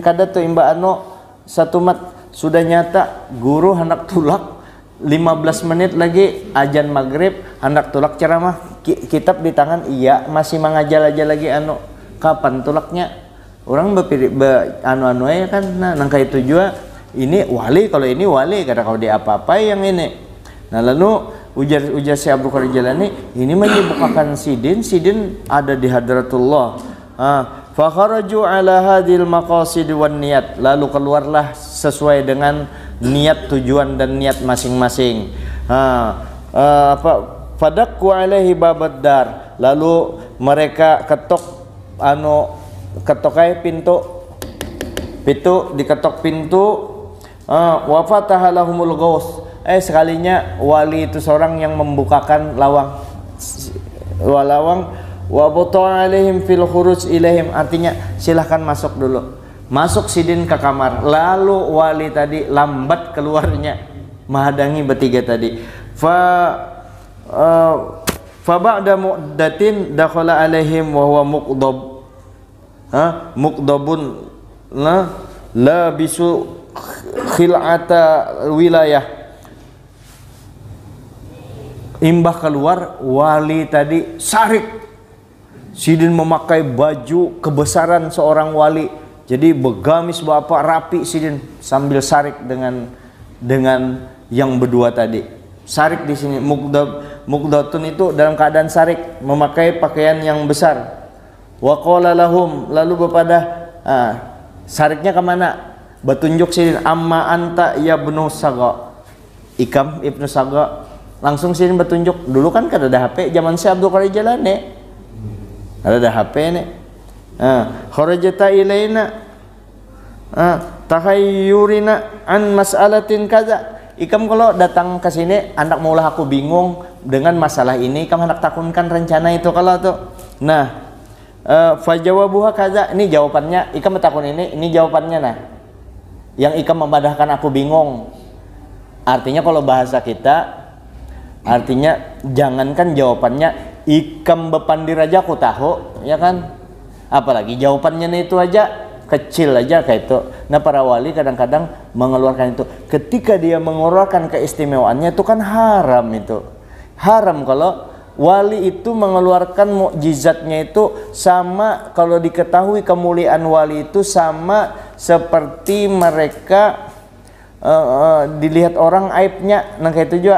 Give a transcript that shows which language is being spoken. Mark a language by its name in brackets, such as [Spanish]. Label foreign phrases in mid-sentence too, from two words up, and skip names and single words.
[Banjar] Kada tuh imba satu sudah nyata guru hendak tulak 15 menit lagi ajan maghrib hendak tulak ceramah kitab di tangan iya masih mengajal aja lagi kapan tulaknya orang anu ya kan. Nah nangka itu juga ini wali, kalau ini wali kada kau di apa-apa yang ini. Nah lalu ujar si Abdul Qadir Jalani ini menyibukkan sidin ada di hadratullah. [Arabic] فخرجوا على هذه المقاصد والنيات, [Banjar] lalu keluarlah sesuai dengan niat tujuan dan niat masing-masing. [Arabic] فدقوا عليه الباب, lalu mereka ketokai pintu diketok pintu. وفتح لهم الغوث, [Banjar] sekalinya wali itu seorang yang membukakan lawang [Arabic] وأبطأ عليهم في الخروج إليهم, [Banjar] artinya silahkan masuk dulu. Masuk sidin ke kamar, lalu wali tadi lambat keluarnya menghadangi bertiga tadi. [Arabic] فبعد مدة دخل عليهم وهو مغضب لابس خلعة الولاية. [Banjar] Imbah keluar wali tadi sarik. Sidin memakai baju kebesaran seorang wali. Jadi begamis bapak rapi sidin sambil sarik dengan yang berdua tadi. Sarik di sini muqdatun itu dalam keadaan sarik, memakai pakaian yang besar. [Arabic] وقال لهم, [Banjar] lalu kepada sariknya kemana? Betunjuk sidin, [Arabic] أما أنت يا ابن السقا. [Banjar] Ikam ibnu Saga. Langsung sidin betunjuk. Dulu kan kada ada HP zaman si Abdul Qadir Jalani. Ada HP nih. [Arabic] خرجت إلينا تحيرنا عن مسألة كذا. [Banjar] Ikam kalau datang ke sini hendak maulah aku bingung dengan masalah ini, ikam hendak takunkan rencana itu kalau tuh. Nah, [Arabic] فجوابها كذا, [Banjar] ini jawabannya. Ikam bertakun ini jawabannya. Nah, yang ikam membadahkan aku bingung. Artinya kalau bahasa kita, artinya jangankan jawabannya, ikam bepandir aja aku tahu, ya kan? Apalagi jawabannya itu aja kecil aja kayak itu. Nah para wali kadang-kadang mengeluarkan itu. Ketika dia mengeluarkan keistimewaannya itu kan haram itu. Haram kalau wali itu mengeluarkan mukjizatnya itu sama, kalau diketahui kemuliaan wali itu sama seperti mereka dilihat orang aibnya, nah kayak itu juga.